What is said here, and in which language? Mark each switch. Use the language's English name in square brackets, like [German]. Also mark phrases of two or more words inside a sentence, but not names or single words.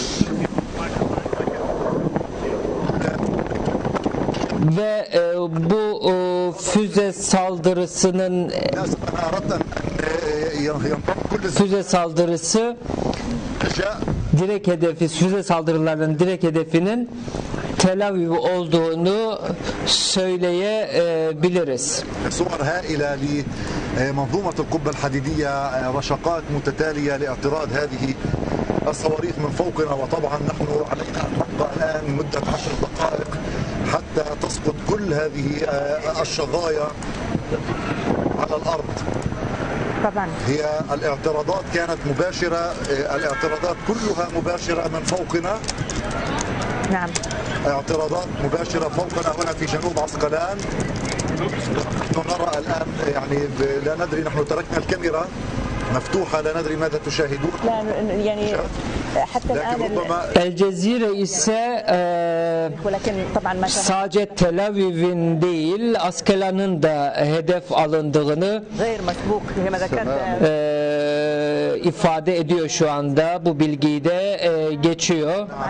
[Turkish] Ve bu füze saldırısının direkt hedefi, füze saldırılarının direkt hedefinin Tel Aviv olduğunu söyleyebiliriz. [Arabic] منظومة القبة الحديدية رشقات متتالية لاعتراض هذه الصواريخ من فوقنا وطبعا نحن علينا أن نبقى الآن مدة 10 دقائق حتى تسقط كل هذه الشظايا على الأرض. طبعا هي الاعتراضات كانت مباشرة، الاعتراضات كلها مباشرة من فوقنا. نعم. اعتراضات مباشرة فوقنا هنا في جنوب عسقلان. نحن نرى الآن يعني لا ندري، نحن تركنا الكاميرا مفتوحة لا ندري ماذا تشاهدون. لا يعني حتى الآن [Turkish] El Cezire ise sadece Tel Aviv'in değil Askelan'ın da hedef alındığını ifade ediyor şu anda. Bu bilgiyi de geçiyor.